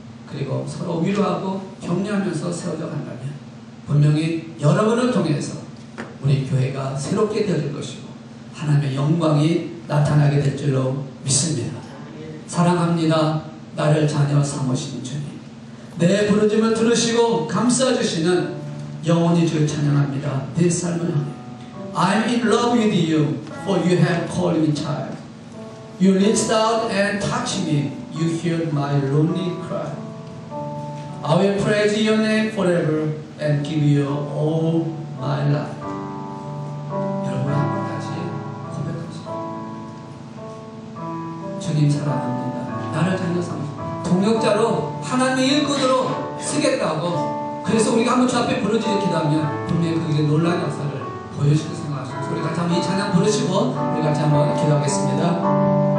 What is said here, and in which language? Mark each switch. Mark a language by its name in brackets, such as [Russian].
[Korean] 그리고 서로 위로하고 격려하면서 세워져 간다면 분명히 여러분을 통해서 우리 교회가 새롭게 되어질 것이고 하나님의 영광이 나타나게 될 줄로 믿습니다. 사랑합니다. 나를 자녀 삼으신 주님, 내 부르짐을 들으시고 감싸주시는 영원히 주를 찬양합니다. 내 삶을 향해 [English] I'm in love with you, for you have called me child. You reached out and touched me. You heard my lonely cry. I will praise your name forever and give you all my life. [Korean] 여러분 한번 다시 고백하시죠. 주님 사랑합니다. 나를 자녀 삼으시고 동역자로 하나님의 일꾼으로 쓰겠다고, 그래서 우리가 한번 주 앞에 부르짖어 기도하면 분명히 그게 놀라운 역사를 보여주실 생각하시고, 우리 같이 한번 이 찬양 부르시고 우리 같이 한번 기도하겠습니다.